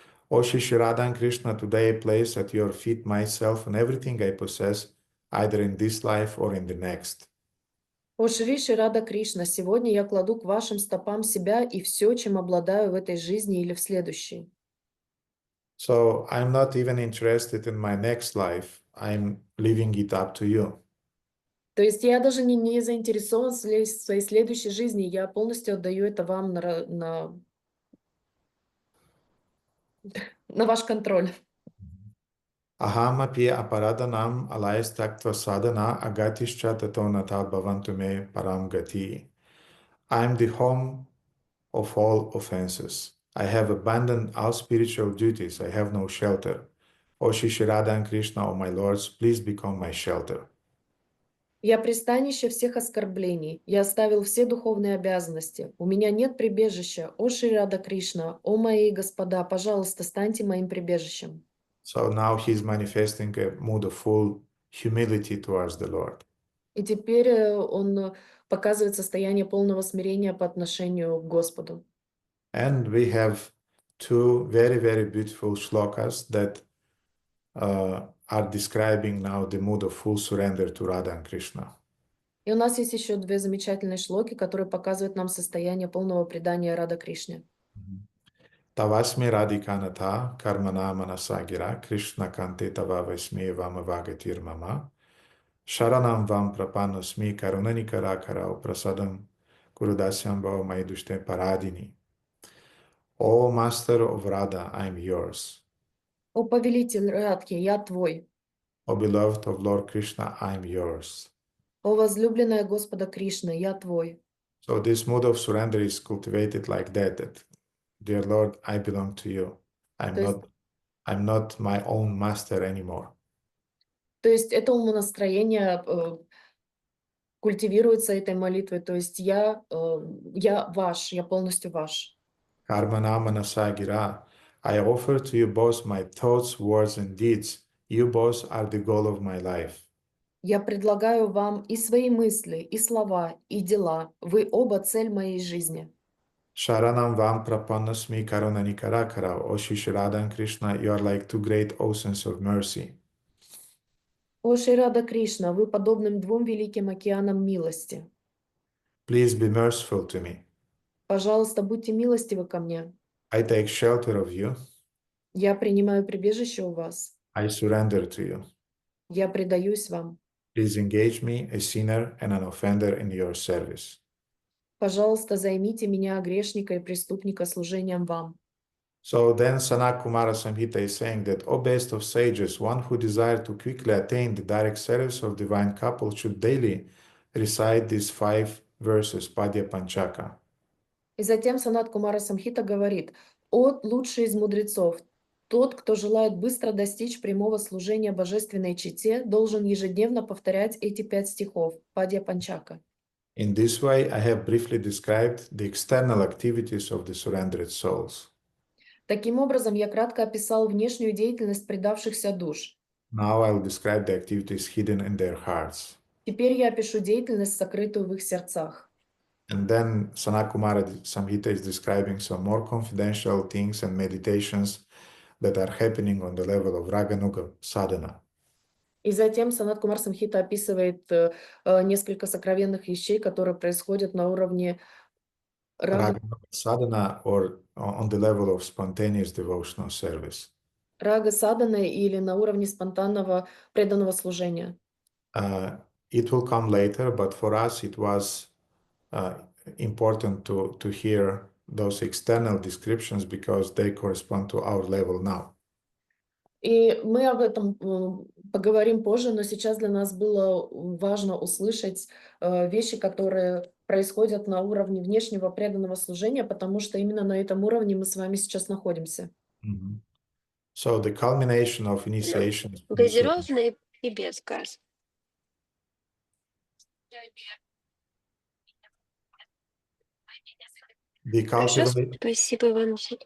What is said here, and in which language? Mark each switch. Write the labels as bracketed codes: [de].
[en] O Shishiradan Krishna, today I place at your feet myself and everything I possess, either in this life or in the next. [ru] «О Шри Рада Кришна, сегодня я кладу к вашим стопам себя и все, чем обладаю в этой жизни или в следующей». [en] So I'm not even interested in my next life. I'm leaving it up to you. [ru] То есть я даже не заинтересован в своей следующей жизни, я полностью отдаю это вам на ваш контроль. [sa] Ahamapi aparadanam alayastaktva sadhana agatischa tatonata bhavantu me param gati. [en] I am the home of all offenses. I have abandoned all spiritual duties. I have no shelter. O Shri Radha and Krishna, O my lords, please become my shelter. [ru] Я пристанище всех оскорблений. Я оставил все духовные обязанности. У меня нет прибежища. О Шри Рада Кришна, о мои господа, пожалуйста, станьте моим прибежищем. [en] So now he's manifesting a mood of full humility towards the Lord. [ru] И теперь он показывает состояние полного смирения по отношению к Господу. [en] And we have two very, very beautiful shlokas that are describing now the mood of full surrender to Radha and Krishna. [ru] И у нас есть еще две замечательные шлоки, которые показывают нам состояние полного предания Рада Кришне. [sa] Tavasmi radhikanatha karmana manasagira Krishna kante tava vaisme vamavagatir mama sharanam vam prapanasmi karunanikara karao prasadam kurudasyam bhava maidushte paradini. [en] O Master of Radha, I am yours. [ru] О повелитель Радхи, я твой. [en] O beloved of Lord Krishna, I am yours. [ru] О возлюбленная Господа Кришна, я твой. [en] So this mood of surrender is cultivated like that, dear Lord, I belong to you. [ru] То [en] I'm not my own master anymore. [ru] есть это умонастроение культивируется этой молитвой. То есть я ваш, я полностью ваш. [sa] Karmana manasagira, [en] I offer to you both my thoughts, words, and deeds. You both are the goal of my life. [ru] Я предлагаю вам и свои мысли, и слова, и дела. Вы оба цель моей жизни. [sa] Sharanam vam prapanasmi karunanikara. [en] O Shri Radha and Krishna, you are like two great oceans of mercy. [ru] О Шри Рада Кришна, вы подобным двум великим океанам милости. [en] Please be merciful to me. [ru] Пожалуйста, будьте милостивы ко мне. [en] I take shelter of you. [ru] Я принимаю прибежище у вас. [en] I surrender to you. [ru] Я предаюсь вам. [en] Please engage me, a sinner and an offender, in your service. [ru] Пожалуйста, займите меня, грешника и преступника, служением вам. [en] So then Sanat Kumara Samhita is saying that, O best of sages, one who desires to quickly attain the direct service of divine couple should daily recite these 5 verses, Padya Panchaka. [ru] И затем Санат Кумара Самхита говорит: «О лучший из мудрецов, тот, кто желает быстро достичь прямого служения божественной чете, должен ежедневно повторять эти 5 стихов, Падья Панчака». [en] In this way, I have briefly described the external activities of the surrendered souls. [ru] Таким образом, я кратко описал внешнюю деятельность предавшихся душ. [en] Now I'll describe the activities hidden in their hearts. [ru] Теперь я опишу деятельность, сокрытую в их сердцах. [en] And then Sanat Kumara Samhita is describing some more confidential things and meditations that are happening on the level of Raganuga sadhana. [ru] И затем Санат Кумар Самхита описывает несколько сокровенных вещей, которые происходят на уровне [en] Raganuga sadhana, or on the level of spontaneous devotional service. [ru] рага садханы или на уровне спонтанного преданного служения. [en] It will come later, but for us it was important to hear those external descriptions because they correspond to our level now. [ru] И мы об этом поговорим позже, но сейчас для нас было важно услышать вещи, которые происходят на уровне внешнего преданного служения, потому что именно на этом уровне мы с вами сейчас находимся. Mm-hmm. [en] So the culmination of initiation is [ru] Газированный и без газа. [en] the [ru] Хорошо, [en] cultivation. [ru] спасибо вам.